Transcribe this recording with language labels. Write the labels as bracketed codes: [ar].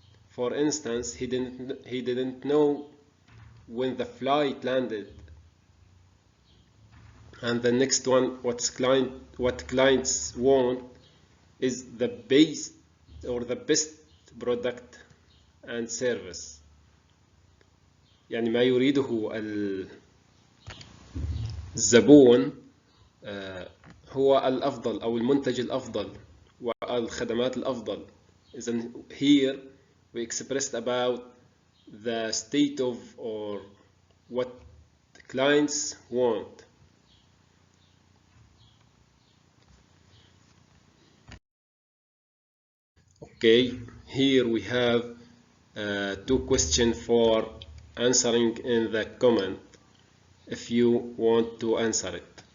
[en] For instance, he didn't know when the flight landed. And the next one, what clients want is the best or the best product and service. [ar] يعني ما يريده الزبون هو الأفضل أو المنتج الأفضل والخدمات الأفضل. إذن [en] here we expressed about the state of or what clients want. Okay, here we have two questions for answering in the comment if you want to answer it.